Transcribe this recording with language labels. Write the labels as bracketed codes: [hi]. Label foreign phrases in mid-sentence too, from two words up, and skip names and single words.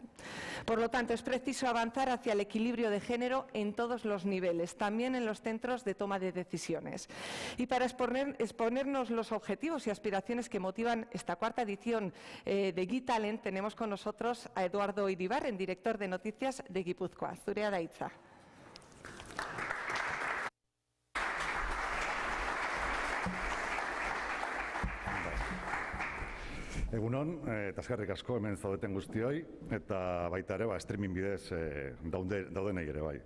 [es] Por lo tanto, es preciso avanzar hacia el equilibrio de género en todos los niveles, también en los centros de toma de decisiones. Y para exponernos los objetivos y aspiraciones que motivan esta 4ª edición de Gitalen, tenemos con nosotros a Eduardo Iribarren, director de Noticias de Gipuzkoa. [eu] Zurea da hitza. Egunon, eta eskerrik asko hemen zaudeten guztioi, eta baita ere streaming bidez daudenei ere bai.